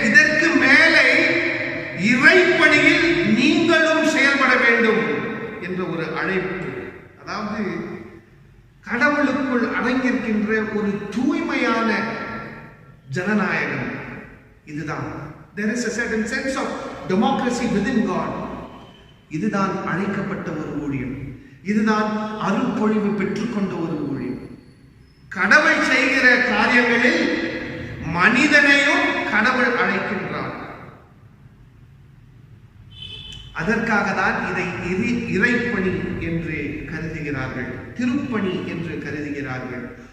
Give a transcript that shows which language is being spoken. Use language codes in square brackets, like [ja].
[ta] இதற்கு மேலே இறைப்பணியில் நீங்களும் செயல்பட வேண்டும் என்ற ஒரு அழைப்பு. அதாவது கடவுளுக்குள் அடங்கியிருக்கின்ற ஒரு தூய்மையான ஜனநாயகம் இதுதான். [en] There is a certain sense of democracy within God. [ta] இதுதான் அழைக்கப்பட்ட ஒரு ஊழியம். இதுதான் அருள்பொழிவு பெற்றுக்கொண்ட ஒரு ஊழியம். கடவுள் செய்கிற காரியங்களில் மனிதனையும் கடவுள் அழைக்கின்றார். அதற்காக தான் இதை இறைப்பணி என்று கருதுகிறார்கள், திருப்பணி என்று கருதுகிறார்கள்.